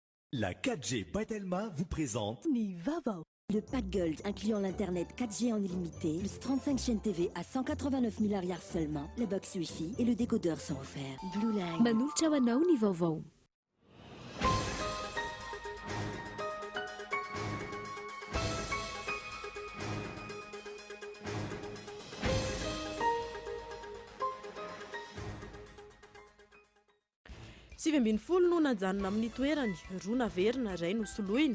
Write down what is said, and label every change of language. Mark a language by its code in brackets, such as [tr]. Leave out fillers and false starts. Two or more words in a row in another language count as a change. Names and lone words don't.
[fr] La 4G Batelma vous présente [mg] Nivava. [fr] Le pack Gold incluant l'internet 4G en illimité, plus 35 chaînes TV à 189 000 $ seulement, la box Wi-Fi et le décodeur sont offerts. Blue Line. [mg] Manultra anao ny vaovao. Sivy ambin'ny folo no najanona amin'ny toerany roa naverina ray no soloina.